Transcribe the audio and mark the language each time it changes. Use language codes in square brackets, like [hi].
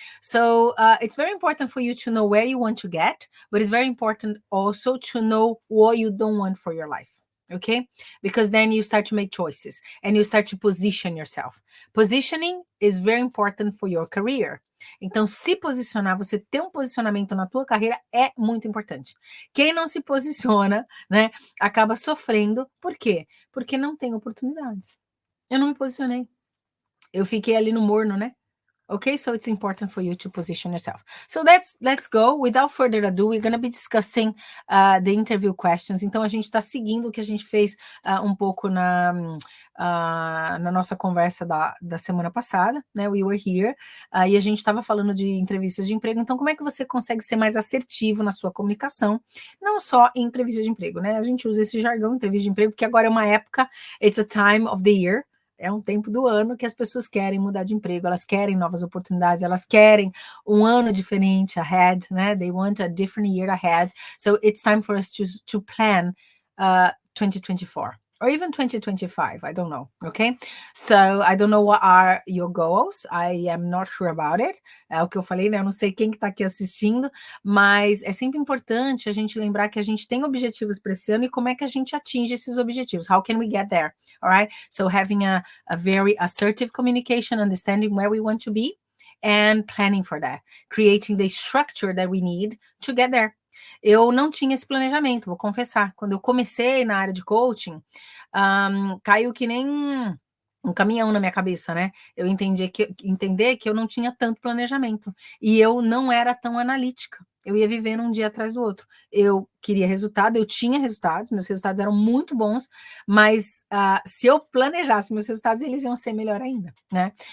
[en] So, it's very important for you to know where you want to get, but it's very important also to know what you don't want for your life. Okay? Because then you start to make choices and you start to position yourself. Positioning is very important for your career. [pt] Então, se posicionar, você ter um posicionamento na tua carreira é muito importante. Quem não se posiciona, né, acaba sofrendo. Por quê? Porque não tem oportunidades. Eu não me posicionei. Eu fiquei ali no morno, né? [en] Okay, so it's important for you to position yourself. So let's go. Without further ado, we're going to be discussing the interview questions. [pt] Então, a gente está seguindo o que a gente fez um pouco na nossa conversa da semana passada, né? [en] We were here, [pt] e a gente estava falando de entrevistas de emprego. Então, como é que você consegue ser mais assertivo na sua comunicação? Não só em entrevista de emprego, né? A gente usa esse jargão, entrevista de emprego, porque agora é uma época, [en] it's a time of the year, [pt] é um tempo do ano que as pessoas querem mudar de emprego, elas querem novas oportunidades, elas querem um ano diferente ahead, né? [en] They want a different year ahead. So it's time for us to plan 2024 or even 2025. I don't know. Okay. So I don't know what are your goals. I am not sure about it. [pt] É o que eu falei, né? Eu não sei quem que tá aqui assistindo, mas é sempre importante a gente lembrar que a gente tem objetivos para esse ano e como é que a gente atinge esses objetivos. [en] How can we get there? All right. So having a very assertive communication, understanding where we want to be and planning for that, creating the structure that we need to get there. [pt] Eu não tinha esse planejamento, vou confessar. Quando eu comecei na área de coaching, caiu que nem um caminhão na minha cabeça, né? Eu entendi entender que eu não tinha tanto planejamento e eu não era tão analítica. Eu ia vivendo um dia atrás do outro. Eu queria resultado, eu tinha resultados, meus resultados eram muito bons, mas se eu planejasse meus resultados, eles iam ser melhor ainda, né?